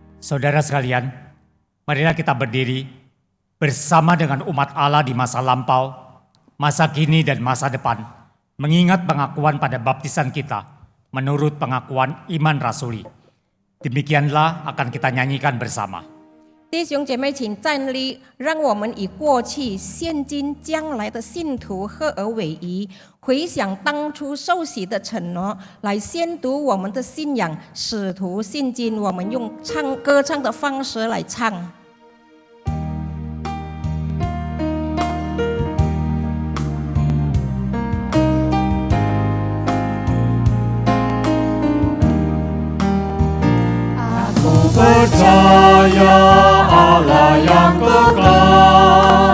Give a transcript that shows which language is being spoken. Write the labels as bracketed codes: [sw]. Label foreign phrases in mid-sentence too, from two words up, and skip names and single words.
[id] Saudara sekalian, marilah kita berdiri bersama dengan umat Allah di masa lampau, masa kini dan masa depan, mengingat pengakuan pada baptisan kita menurut pengakuan iman rasuli. Demikianlah akan kita nyanyikan bersama. [zh] 弟兄姐妹，请站立，让我们以过去、现今、将来的信徒合而为一，回想当初受洗的承诺，来宣读我们的信仰。使徒信经，我们用歌唱的方式来唱。 [id] Percaya Allah yang kekal,